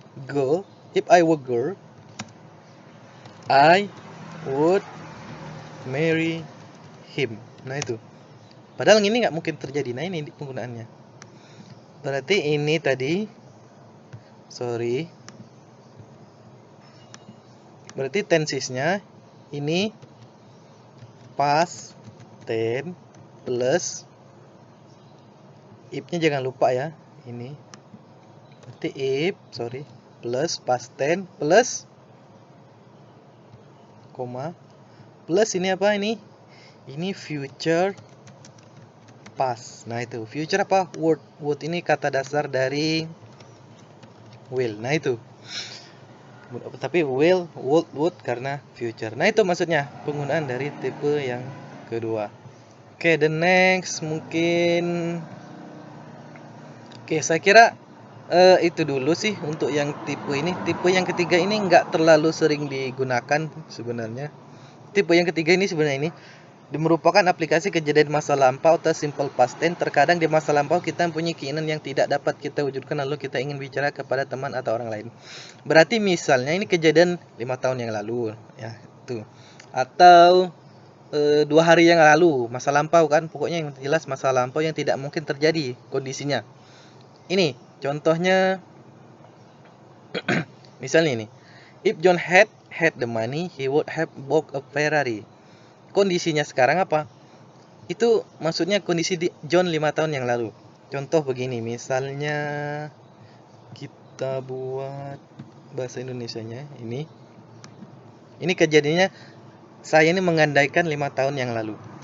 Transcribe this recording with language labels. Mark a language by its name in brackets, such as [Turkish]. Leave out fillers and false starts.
[English] Girl, if I were girl, I would marry him. [Indonesian] Nah itu. Padahal ini nggak mungkin terjadi. Nah ini penggunaannya. Berarti ini tadi, Berarti tensesnya ini past tense plus if-nya jangan lupa ya. Ini berarti if plus past tense plus koma plus ini apa ini? Ini future past. Nah itu future apa? Word ini kata dasar dari will. Nah itu. Tapi will, would karena future. Nah itu maksudnya penggunaan dari tipe yang kedua. Oke, [English] the next [Indonesian] mungkin. Oke, saya kira itu dulu sih untuk yang tipe ini. Tipe yang ketiga ini nggak terlalu sering digunakan sebenarnya. Tipe yang ketiga ini sebenarnya ini merupakan aplikasi kejadian masa lampau atau simple past tense. Terkadang di masa lampau kita mempunyai keinginan yang tidak dapat kita wujudkan, lalu kita ingin bicara kepada teman atau orang lain. Berarti misalnya ini kejadian 5 tahun yang lalu ya, tuh. Atau 2 hari yang lalu, masa lampau kan, pokoknya yang jelas masa lampau yang tidak mungkin terjadi kondisinya. Ini contohnya misalnya ini. [English] If John had the money, he would have bought a Ferrari. [Indonesian] Kondisinya sekarang apa? Itu maksudnya kondisi di John 5 tahun yang lalu. Contoh begini, misalnya kita buat bahasa Indonesianya ini. Ini kejadiannya saya ini mengandaikan 5 tahun yang lalu.